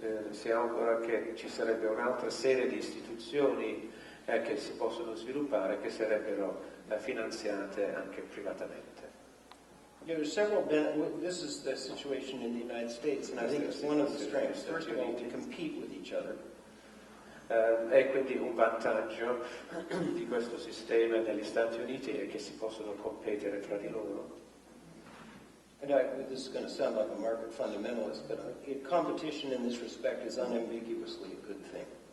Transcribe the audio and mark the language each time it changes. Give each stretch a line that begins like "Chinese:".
Italian: Si augura che ci sarebbe un'altra serie di istituzioni che si possono sviluppare, che sarebbero finanziate anche privatamente.
English: There are several, this is the situation in the United States, and I think it's one of the strengths. First of all, to compete with each other.
Italian: E quindi un vantaggio di questo sistema negli Stati Uniti è che si possono competere tra di loro.
English: And this is going to sound like a market fundamentalist, but competition in this respect is unambiguously a good thing.